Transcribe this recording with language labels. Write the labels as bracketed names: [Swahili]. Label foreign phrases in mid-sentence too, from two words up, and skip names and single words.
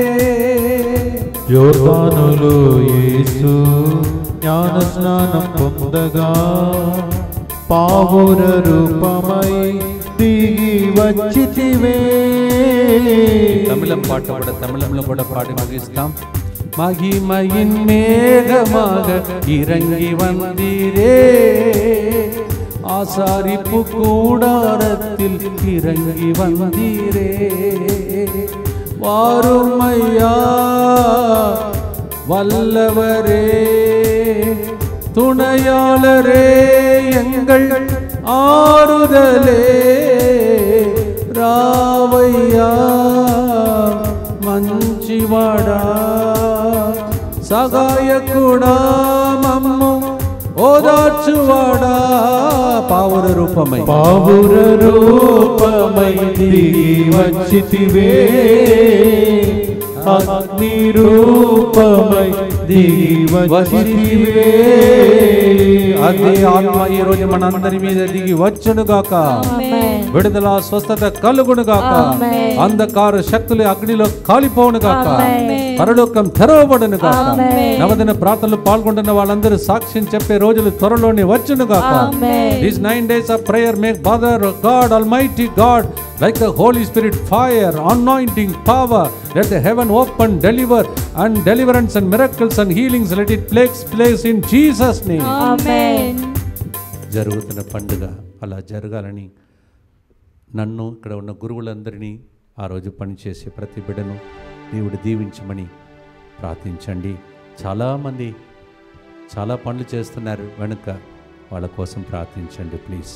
[Telugu] యోర్దానులో యేసు జ్ఞాన స్నానం పొందగా పావుర రూపమై దిగి వచ్చితివే. తమిళం పాట కూడా తమిళంలో కూడా పాడి ముగిస్తాం. [Tamil] மகிமையின் மேகமாக இறங்கி வந்தீரே, ஆசாரிப்பு கூடாரத்தில் இறங்கி வந்தீரே. வாருமையா வல்லவரே, துணையாளரே, எங்கள் ஆறுதலே, ராவையா [Telugu] మంచివాడా, సహాయకుడా, మమ్ము ఓదార్చువాడా. పావుర రూపమై దిగి వచ్చితివే, అగ్ని రూపమై దిగి వచ్చితివే. అదే ఆత్మ ఈ రోజు మనందరి మీద దిగి వచ్చును గాక. విడుదల స్వస్థత కలుగును గాక. అంధకార శక్తులు అగ్నిలో కాలిపోవును గాక. పరలోకం తెరవబడును గాక. నవదిన ప్రార్థనలు పాల్గొంటున్న వాళ్ళందరూ సాక్ష్యం చెప్పే రోజులు త్వరలోనే వచ్చును గాక. [English] These 9 days of prayer make Father God, Almighty God, like the Holy Spirit, fire, anointing, power. Let the heaven open, deliver, and deliverance and miracles and healings. Let it take place in Jesus' name. Amen. [Telugu] జరుగుతున్న పండుగ అలా జరగాలని నన్ను ఇక్కడ ఉన్న గురువులందరినీ ఆ రోజు పనిచేసే ప్రతి బిడ్డను దేవుడు దీవించమని ప్రార్థించండి. చాలామంది చాలా పనులు చేస్తున్నారు వెనుక, వాళ్ళ కోసం ప్రార్థించండి ప్లీజ్.